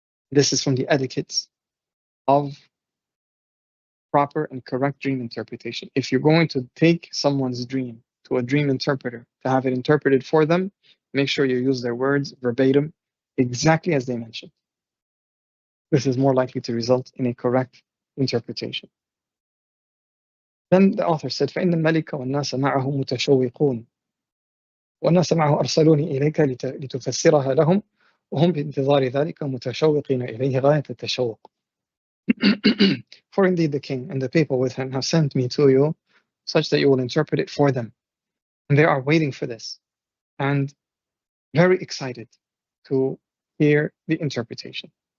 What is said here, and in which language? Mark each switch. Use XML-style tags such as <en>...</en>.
<en>This is from the etiquettes of proper and correct dream interpretation. If you're going to take someone's dream to a dream interpreter to have it interpreted for them, make sure you use their words verbatim, exactly as they mentioned. This is more likely to result in a correct interpretation. Then the author said,</en> <ar>فَإِنَّ الْمَلِكَ وَالنَّاسَ مَعَهُ مُتَشَوِّقُونَ والناس معه أرسلوني إليك لتفسرها لهم وهم بانتظار ذلك متشوقين إليه غاية التشوق.</ar> <en>For indeed the king and the people with him have sent me to you such that you will interpret it for them. And they are waiting for this and very excited to hear the interpretation.</en>